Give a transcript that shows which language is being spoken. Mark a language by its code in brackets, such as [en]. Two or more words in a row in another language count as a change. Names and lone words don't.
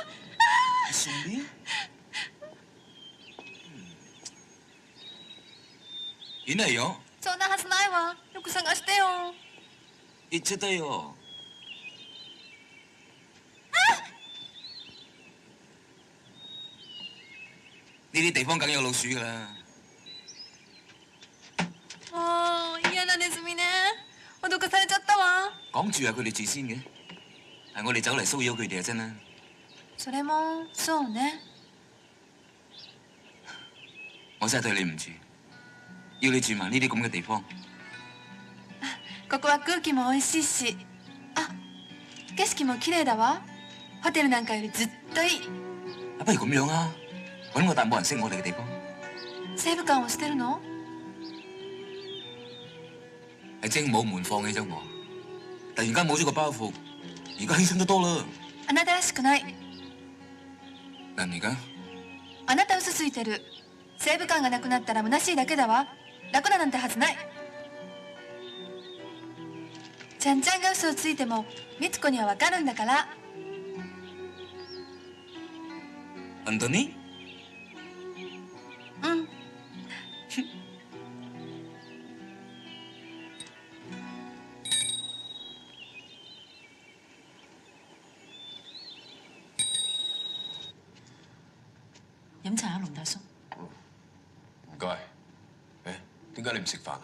[ja] 一緒に？いないよ。そんなはずないわ。よく探してよ。行っちゃったよ。 [yue] 呢啲地方梗有老鼠㗎啦。 [ja] もう嫌なネズミね。脅かされちゃったわ。 [yue] 講住係佢哋住先嘅，係我哋走嚟騷擾佢哋啊！真啦。 [ja] それもそうね。 [yue] 我真係對你唔住，要你住埋呢啲咁嘅地方。 [ja] ここは空気も美味しいし、あ、景色も綺麗だわ。ホテルなんかよりずっといい。 [yue] 不如咁樣啊，揾個但冇人識我哋嘅地方。 [ja] 西武館をしてるの？ [yue] 係精武門放棄咗我，突然間冇咗個包袱，而家犧牲得多啦。 [ja] あなたらしくない。何が？あなた嘘ついてる。西武館がなくなったら虚しいだけだわ。楽ななんてはずない。ちゃんちゃんが嘘をついても美津子にはわかるんだから。本当に？うん。 [yue] 飲茶啊，龍大叔。唔該。誒，點解你唔食飯啊？